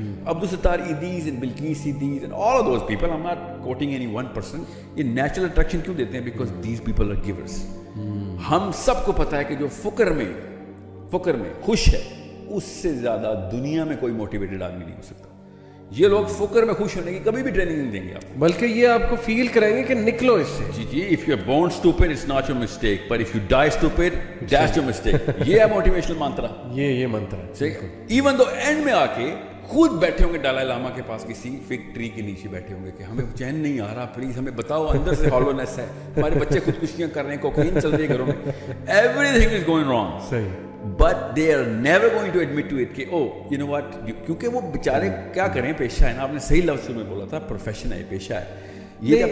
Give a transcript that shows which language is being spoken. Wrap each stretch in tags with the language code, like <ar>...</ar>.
<en>Abdul Sattar ایدیز and Bilqis ایدیز and all of those people, I am not coating any one person,</en> <ur>یہ natural attraction کیوں دیتے ہیں؟</ur> <en>Because these people are givers.</en> <ur>ہم سب کو پتہ ہے کہ جو فقر میں خوش ہے اس سے زیادہ دنیا میں کوئی موٹیویٹڈ آدمی نہیں ہو سکتا. یہ لوگ فقر میں خوش ہونے کی کبھی بھی ٹریننگ نہیں دیں گے آپ کو، بلکہ یہ آپ کو فیل کریں گے کہ نکلو اس سے.</ur> <en>جی if you are born stupid it's not your mistake but if you die stupid that's your mistake.</en> <ur>یہ ہے موٹیویشنل منترا. یہ منترا ایون تو اینڈ میں آ کے خود بیٹھے ہوں گے ڈالائی لاما کے پاس کسی فگ ٹری کے نیچے بیٹھے ہوں گے کہ ہمیں چین نہیں آ رہا, پلیز ہمیں بتاؤ, اندر سے ہالونیس ہے, ہمارے بچے خودکشیاں کر رہے ہیں, کوکین چل رہی ہے گھروں میں,</ur> <en>Everything is going wrong.</en> <ur>صحیح.</ur> <en>but they are never going to admit to it</en> <ur>کہ</ur> <en>oh you know what,</en> <ur>کیونکہ وہ بیچارے کیا کریں, پیشہ ہے نا, آپ نے صحیح لفظ میں بولا تھا, پروفیشن ہے, پیشہ ہے یہ.</ur>